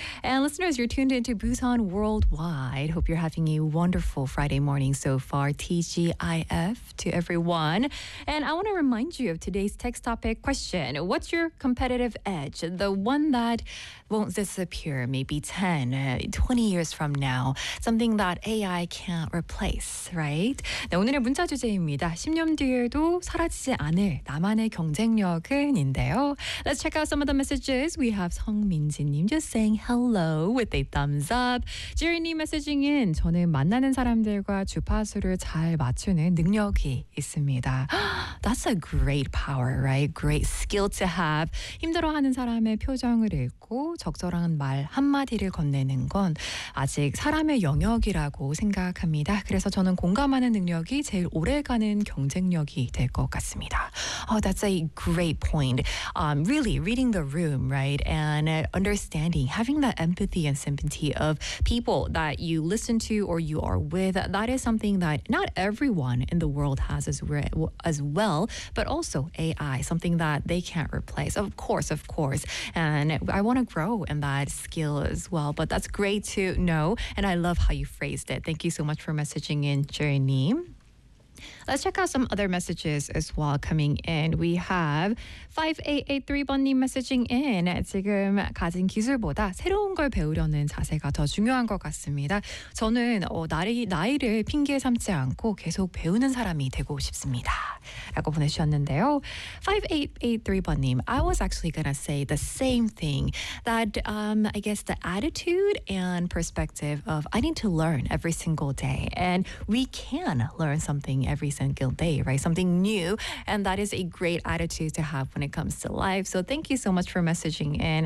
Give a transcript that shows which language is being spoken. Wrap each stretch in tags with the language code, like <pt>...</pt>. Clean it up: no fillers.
<en>And listeners, you're tuned into Busan Worldwide. Hope you're having a wonderful Friday morning so far. TGIF to everyone. And I want to remind you of today's text topic question. What's your competitive edge? The one that won't disappear maybe 10, 20 years from now. Something that AI can't replace, right?</en> <ko>네, 오늘의 문자 주제입니다. 10년 뒤에도 사라지지 않을 나만의 경쟁력은인데요.</ko> <en>Let's check out some of the messages. We have 성민지님 just saying hello with a thumbs up. Jerry님 messaging in.</en> <ko>저는 만나는 사람들과 주파수를 잘 맞추는 능력이 있습니다.</ko> <en>That's a great power, right? Great skill to have.</en> <ko>힘들어하는 사람의 표정을 읽고 적절한 말 한마디를 건네는 건 아직 사람의 영역이라 라고 생각합니다. 그래서 저는 공감하는 능력이 제일 오래가는 경쟁력이 될 것 같습니다.</ko> <en>Oh, that's a great point. Really reading the room, right? And understanding, having that empathy and sympathy of people that you listen to or you are with, that is something that not everyone in the world has as well, but also AI, something that they can't replace. Of course. And I want to grow in that skill as well, but that's great to know. And I love how you phrased it. Thank you so much for messaging in, Jerry-neem. Let's check out some other messages as well coming in. We have 5883번님 messaging in.</en> <ko>지금 가진 기술보다 새로운 걸 배우려는 자세가 더 중요한 것 같습니다. 저는 나이를 핑계 삼지 않고 계속 배우는 사람이 되고 싶습니다. 라고 보내주셨는데요.</ko> <en>5883번님, I was actually going to say the same thing. That I guess the attitude and perspective of I need to learn every single day. And we can learn something every single day, right? Something new. And that is a great attitude to have when it comes to life. So thank you so much for messaging in.</en>